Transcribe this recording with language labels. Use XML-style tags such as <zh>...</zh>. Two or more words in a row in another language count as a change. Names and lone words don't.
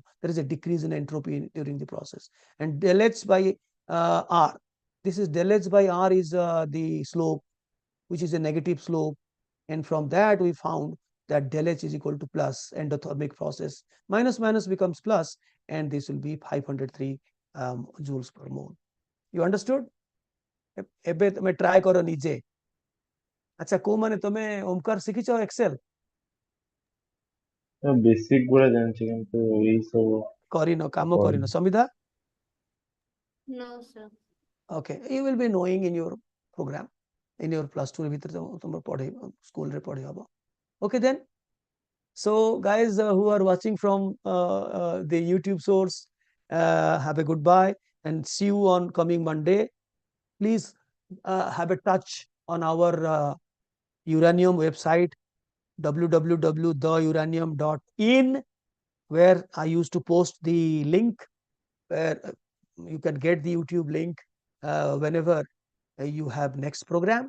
<en>There is a decrease in entropy during the process. And del H by R, this is del H by R is the slope, which is a negative slope. And from that we found that del H is equal to plus endothermic process. Minus minus becomes plus, and this will be 503 joules per mole. You understood?</en> <or>ଏବେ ତମେ ଟ୍ରାଏ କର ନିଜେ. ଆଚ୍ଛା କୋଉମାନେ ତମେ ଓମକାର ଶିଖିଛ ଏକ୍ସେଲ? ବେସିକ ଗୁଡା ଜାଣିଛି କିନ୍ତୁ ଏଇ ସବୁ କରିନ କାମ କରିନ ସମିଧା?</or> <en>No, sir. Okay, you will be knowing in your program, in your plus 2</en> <or>ଭିତରେ ତମର ପଢେଇବ ସ୍କୁଲ ରେ ପଢେଇ ହବ.</or> <en>Okay then, so guys who are watching from the YouTube source, have a goodbye and see you on coming Monday. Please have a touch on our uranium website www.theuranium.in, where I used to post the link where you can get the YouTube link whenever you have next program.</en>